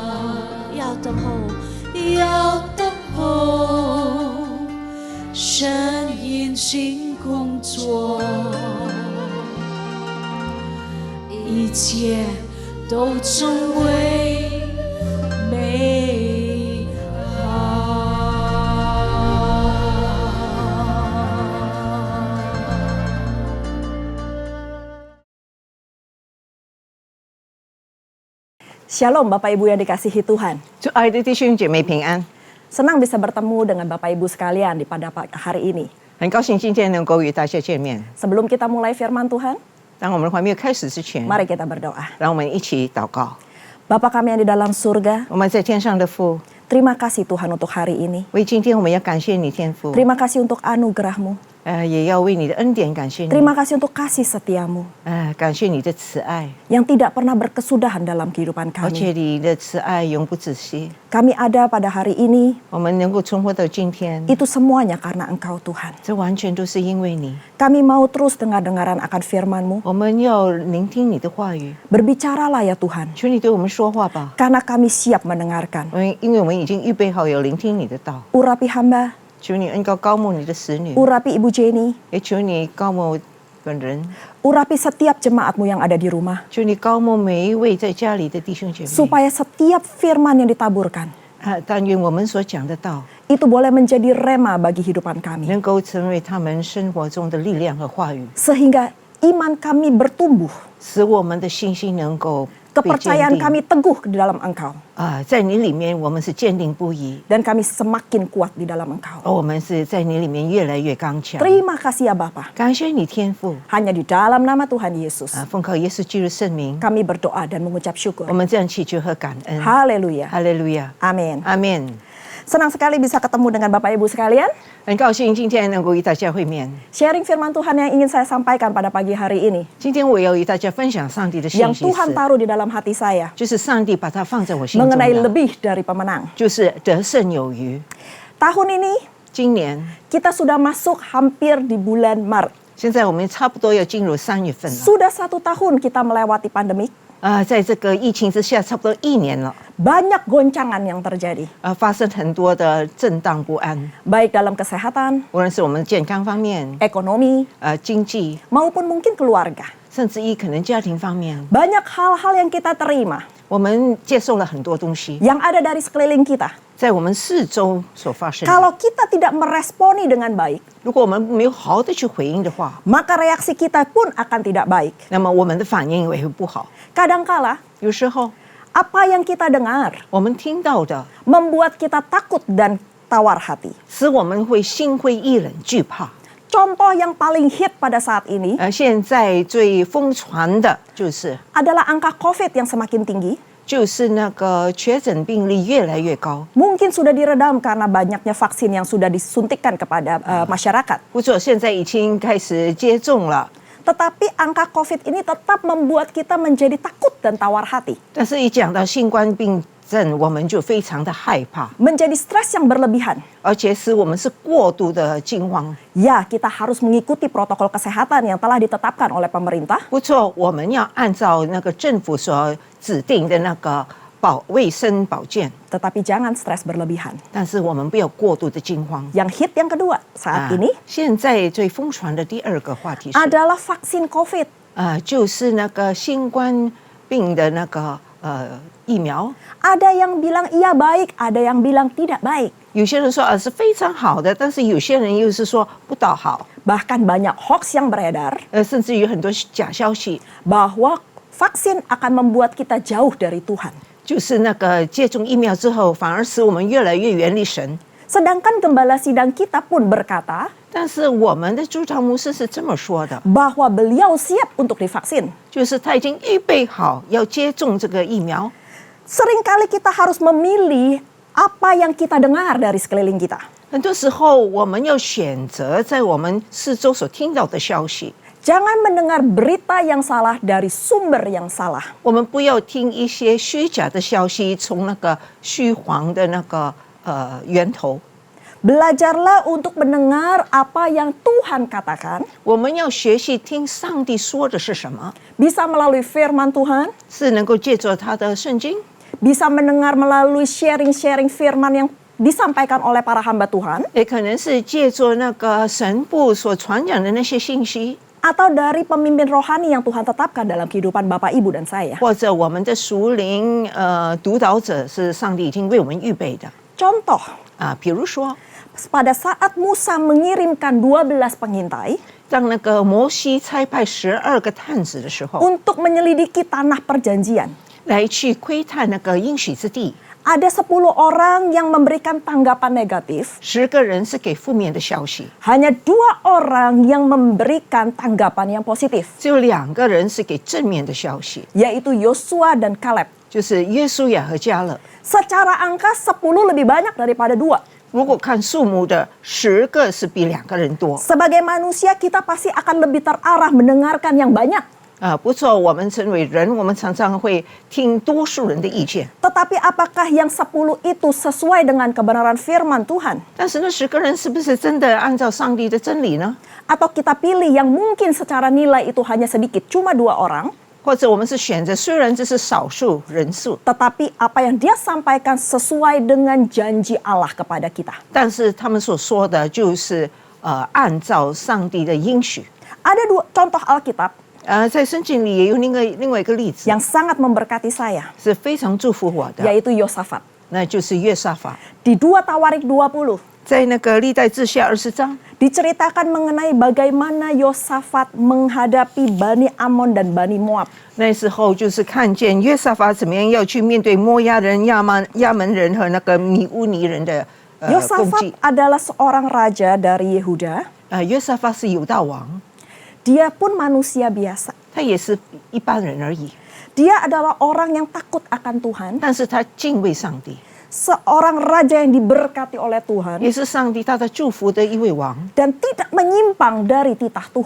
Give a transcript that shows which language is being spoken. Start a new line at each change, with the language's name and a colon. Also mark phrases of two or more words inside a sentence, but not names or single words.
Chinese: 要等候，要等候神运行工作，一切都成为美好。
Indonesian: Shalom Bapak Ibu yang dikasihi Tuhan.
Chinese: 主爱的弟兄姐妹平安，
Indonesian: Senang bisa bertemu dengan Bapak Ibu sekalian pada hari ini.
Chinese: 很高兴今天能够与大家见面。
Indonesian: Sebelum kita mulai firman Tuhan,
Chinese: 当我们还没有开始之前，
Indonesian: mari kita berdoa.
Chinese: 让我们一起祷告。
Indonesian: Bapa kami yang di dalam surga,
Chinese: 我们在天上的父，
Indonesian: terima kasih Tuhan untuk hari ini.
Chinese: 为今天我们要感谢你天父，
Indonesian: Terima kasih untuk anugerah-Mu.
Chinese: 也要为你的恩典感谢你，
Indonesian: Terima kasih untuk kasih setiamu
Chinese: 感谢你的慈爱，
Indonesian: yang tidak pernah berkesudahan dalam kehidupan
Chinese: 而且
Indonesian: kami.
Chinese: 你的慈爱永不止息。
Indonesian: Kami ada pada hari ini,
Chinese: 我们能够存活到今天，
Indonesian: itu semuanya karena Engkau Tuhan.
Chinese: 这完全都是因为你。
Indonesian: Kami mau terus dengar-dengaran akan firman-Mu.
Chinese: 我们要聆听你的话语，
Indonesian: Berbicaralah ya Tuhan,
Chinese: 求你对我们说话吧，
Indonesian: karena kami siap mendengarkan.
Chinese: 因为我们已经预备好有聆听你的道。
Indonesian: Urapi hamba,
Chinese: 求你恩膏高牧你的使女，
Indonesian: urapi Ibu Jenny,
Chinese: 也求你高牧本人。
Indonesian: urapi setiap jemaat-Mu yang ada di rumah.
Chinese: 求你高牧每一位在家里的弟兄姐妹，
Indonesian: Supaya setiap firman yang ditaburkan,
Chinese: 但愿我们所讲的道
Indonesian: itu boleh menjadi rema bagi kehidupan kami.
Chinese: 能够成为他们生活中的力量和话语，
Indonesian: Sehingga iman kami bertumbuh,
Chinese: 使我们的信心能够被坚
Indonesian: kepercayaan
Chinese: 定。
Indonesian: kami teguh di dalam Engkau.
Chinese: 在你里面我们是坚定不移，
Indonesian: Dan kami semakin kuat di dalam Engkau.
Chinese: 而我们是在你里面越来越刚强。
Indonesian: Terima kasih ya Bapa.
Chinese: 感谢你天父，
Indonesian: Hanya di dalam nama Tuhan Yesus,
Chinese: 奉靠耶稣基督圣名，
Indonesian: kami berdoa dan mengucap
Chinese: 我
Indonesian: syukur.
Chinese: 们这样祈求和感恩。
Indonesian: Haleluya.
Chinese: 哈利路亚，
Indonesian: Amin.
Chinese: 阿门。
Indonesian: Senang sekali bisa ketemu dengan Bapak Ibu sekalian.
Chinese: 很高兴今天能够与大家会面。
Indonesian: Sharing firman Tuhan yang ingin saya sampaikan pada pagi hari ini.
Chinese: 今天我要与大家分享上帝的信
Indonesian: Yang
Chinese: 息
Indonesian: Tuhan
Chinese: 是，
Indonesian: taruh di dalam hati saya.
Chinese: 就是上帝把它放在我心中
Indonesian: Mengenai
Chinese: 的，
Indonesian: lebih dari pemenang.
Chinese: 就是得胜有余。
Indonesian: Tahun ini
Chinese: 今年
Indonesian: kita sudah masuk hampir di bulan Maret.
Chinese: 现在我们差不多要进入3月份了。
Indonesian: Sudah 1 tahun kita melewati pandemik.
Chinese: 在这个疫情之下，差不多1年了。
Indonesian: Banyak goncangan yang terjadi.
Chinese: 发生很多的震荡不安，
Indonesian: Baik dalam kesehatan,
Chinese: 无论是我们健康方面、
Indonesian: ekonomi,
Chinese: 经济，
Indonesian: maupun mungkin keluarga.
Chinese: 甚至于可能家庭方面，
Indonesian: Banyak hal-hal yang kita terima,
Chinese: 我们接受了很多东西，
Indonesian: yang ada dari sekeliling kita.
Chinese: 在我们四周所发生的。
Indonesian: Kalau kita tidak meresponi dengan baik,
Chinese: 如果我们没有好好的去回应的话，
Indonesian: maka reaksi kita pun akan tidak baik.
Chinese: 那么我们的反应也会不好。
Indonesian: Kadangkala,
Chinese: 有时候
Indonesian: apa yang kita dengar
Chinese: 我们听到的，
Indonesian: membuat kita takut dan tawar hati.
Chinese: 使我们会心灰意冷、惧怕。
Indonesian: Contoh yang paling hit pada saat ini
Chinese: 现在最疯传的就是
Indonesian: adalah angka COVID yang semakin tinggi.
Chinese: 就是那个确诊病例越来越高。
Indonesian: Mungkin sudah diredam karena banyaknya vaksin yang sudah disuntikkan kepada masyarakat.
Chinese: 不错，现在已经开始接种了。
Indonesian: Tetapi angka COVID ini tetap membuat kita menjadi takut dan tawar hati.
Chinese: 但是，一讲到新冠病症，我们就非常的害怕，
Indonesian: Menjadi stres yang berlebihan.
Chinese: 而且使我们是过度的惊慌。
Indonesian: Ya, kita harus mengikuti protokol kesehatan yang telah ditetapkan oleh pemerintah.
Chinese: 不错，我们要按照那个政府所指定的那个卫生保健，
Indonesian: Tetapi jangan stres berlebihan.
Chinese: 但是我们不要过度的惊慌。
Indonesian: Yang hit yang kedua saat ini
Chinese: 现在最疯传的第二个话题是
Indonesian: adalah vaksin COVID.
Chinese: 就是那个新冠病的那个疫苗。
Indonesian: Ada yang bilang iya baik, ada yang bilang tidak baik.
Chinese: 有些人说是非常好的，但是有些人又是说不大好，
Indonesian: Bahkan banyak hoax yang beredar
Chinese: 甚至于很多假消息，
Indonesian: bahwa vaksin akan membuat kita jauh dari Tuhan.
Chinese: 就是那个接种疫苗之后，反而使我们越来越远离神。
Indonesian: Sedangkan gembala sidang kita pun berkata
Chinese: 但是我们的主堂牧师是这么说的，
Indonesian: bahwa beliau siap untuk divaksin.
Chinese: 就是他已经预备好要接种这个疫苗。
Indonesian: Seringkali kita harus memilih apa yang kita dengar dari sekeliling kita.
Chinese: 很多时候，我们要选择在我们四周所听到的消息，
Indonesian: Jangan mendengar berita yang salah dari sumber yang salah.
Chinese: 我们不要听一些虚假的消息，从那个虚晃的那个源头。
Indonesian: Belajarlah untuk mendengar apa yang Tuhan katakan,
Chinese: 我们要学习听上帝说的是什么，
Indonesian: bisa melalui firman Tuhan,
Chinese: 是能够借着他的圣经，
Indonesian: bisa mendengar melalui sharing-sharing firman yang disampaikan oleh para hamba Tuhan,
Chinese: 也可能是借助那个神父所传讲的那些信息，
Indonesian: atau dari pemimpin rohani yang Tuhan tetapkan dalam kehidupan Bapak, Ibu, dan saya.
Chinese: 或者我们的属灵督导者是上帝已经为我们预备的
Indonesian: Contoh,
Chinese: 啊。比如说，
Indonesian: pada saat Musa mengirimkan 12 pengintai
Chinese: 当那个摩西差派12个探子的时候，
Indonesian: untuk menyelidiki tanah perjanjian,
Chinese: 来去窥探那个应许之地，
Indonesian: ada 10 orang yang memberikan tanggapan negatif,
Chinese: 10 个人是给负面的消息，
Indonesian: hanya 2 orang yang memberikan tanggapan yang positif,
Chinese: 只有2个人是给正面的消息，
Indonesian: yaitu Yosua dan Kaleb.
Chinese: 就是约书亚和迦勒。
Indonesian: Secara angka 10 lebih banyak daripada 2.
Chinese: 如果看数目的，10个是比2个人多
Indonesian: Sebagai manusia kita pasti akan lebih terarah mendengarkan yang banyak.
Chinese: 啊。不错，我们成为人，我们常常会听多数人的意见，
Indonesian: Tetapi apakah yang 10 itu sesuai dengan kebenaran firman Tuhan?
Chinese: 但是那10个人是不是真的按照上帝的真理呢？
Indonesian: Atau kita pilih yang mungkin secara nilai itu hanya sedikit, cuma 2 orang,
Chinese: 或者我们是选择，虽然这是少数人数，
Indonesian: tetapi apa yang dia sampaikan sesuai dengan janji Allah kepada kita.
Chinese: 但是他们所说的就是按照上帝的应许。
Indonesian: Ada 2 contoh Alkitab
Chinese: 在圣经里也有另外一个例子，
Indonesian: yang sangat memberkati saya,
Chinese: 是非常祝福我的，
Indonesian: yaitu Yosafat.
Chinese: 那就是约沙法。
Indonesian: Di 2 Tawarik 20,
Chinese: 在那个历代志下20章，
Indonesian: diceritakan mengenai bagaimana Yosafat menghadapi Bani Amon dan Bani Moab.
Chinese: 那时候就是看见约沙法怎么样要去面对摩押人、亚门人和那个米乌尼人的攻
Indonesian: Yosafat
Chinese: 击。
Indonesian: adalah seorang raja dari Yehuda.
Chinese: 约沙法是犹大王，
Indonesian: Dia pun manusia biasa.
Chinese: 他也是一般人而已，
Indonesian: Dia adalah orang yang takut akan Tuhan.
Chinese: 但是他敬畏上帝，
Indonesian: Seorang raja yang diberkati oleh Tuhan.
Chinese: 也是上帝大大祝福的一位王，
Indonesian: Dan tidak menyimpang dari titah Tuhan.